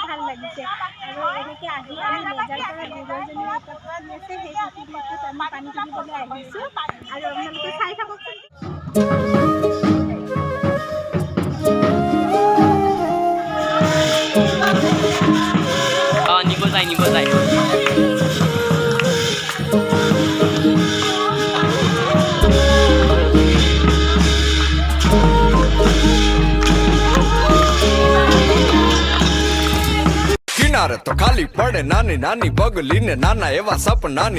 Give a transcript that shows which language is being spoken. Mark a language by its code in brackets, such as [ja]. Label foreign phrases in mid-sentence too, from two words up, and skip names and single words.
[as] লাগিছে আৰু এনেকৈ আহি আমি লেজাৰ পৰা দুজনী আছে সেই পুখুৰীটোত আমি পানী তুলিবলৈ আহিছোঁ আৰু আপোনালোকে চাই থাককচোন। নিব যায় [gu] કિનારે તો ખાલી પડે નાની નાની બગલી ને નાના એવા સપનાની